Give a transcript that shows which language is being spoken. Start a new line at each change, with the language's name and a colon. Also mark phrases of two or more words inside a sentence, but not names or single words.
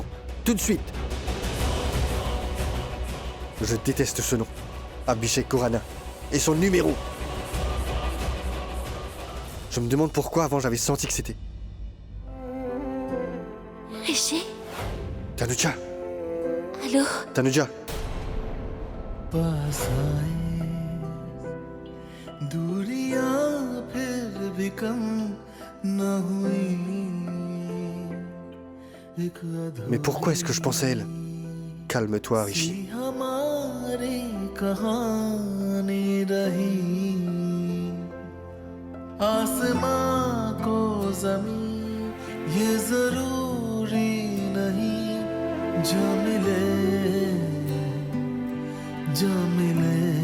French: Tout de suite. Je déteste ce nom. Abhishek Khurana. Et son numéro. Je me demande pourquoi avant j'avais senti que c'était... Rishi? Tanuja. Allô? Tanuja.
Hindi: पास आए दूरियां फिर भी कम न हुई एक
French: Mais pourquoi est-ce que je pense à elle? Calme-toi, Rishi.
Hindi: अधूरी हमारी कहानी रही आसमां को जमीन ये जरूरी नहीं जो मिले जो मिले